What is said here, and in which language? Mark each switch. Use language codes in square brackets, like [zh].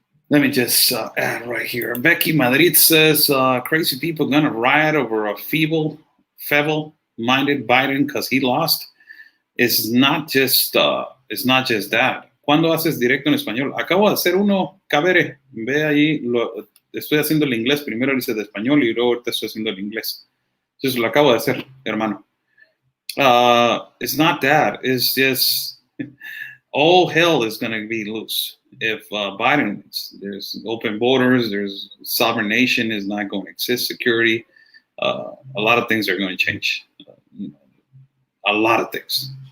[en] Let me just add right here. Becky Madrid says, crazy people gonna riot over a feeble-minded Biden because he lost. It's not just that. [es] ¿Cuándo haces directo en español? Acabo de hacer uno, Cabere. Ve ahí, estoy haciendo el inglés. Primero hice de español y luego ahorita estoy haciendo el inglés. Entonces lo acabo de hacer, hermano. [en] It's not that. It's just all hell is going to be loose if Biden wins. There's open borders. There's sovereign nation is not going to exist. Security. A lot of things are going to change. A lot of things.